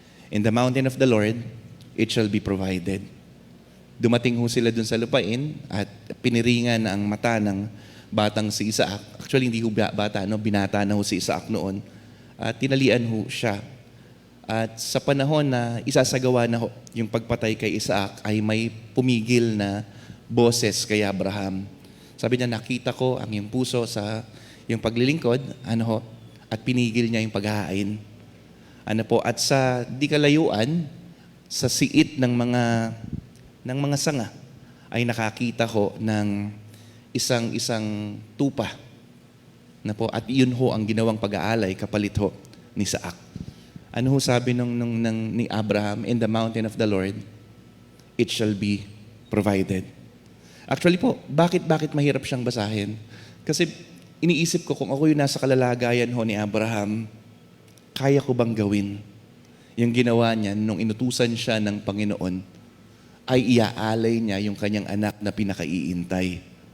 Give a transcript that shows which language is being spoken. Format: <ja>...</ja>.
<en>In the mountain of the Lord, it shall be provided.</en> <tl>Dumating ho sila dun sa lupain at piniringan ang mata ng batang si Isaac. Actually, hindi ho bata, binata na ho si Isaac noon. At tinalian ho siya. At sa panahon na isasagawa na ho yung pagpatay kay Isaac, ay may pumigil na boses kay Abraham. Sabi niya, nakita ko ang iyong puso sa yung paglilingkod, at pinigil niya yung paghahain. At sa di kalayuan, sa siit ng mga sanga, ay nakakita ho ng isang tupa. At iyon ho ang ginawang pag-aalay kapalit ho ni Isaac. Ano ho sabi ni Abraham,</tl> <en>in the mountain of the Lord, it shall be provided.</en> <tl>Actually po, bakit mahirap siyang basahin? Kasi iniisip ko kung ako yung nasa kalalagayan ho ni Abraham, kaya ko bang gawin yung ginawa niya nung inutusan siya ng Panginoon ay iaalay niya yung kanyang anak na pinakaiintay.</tl>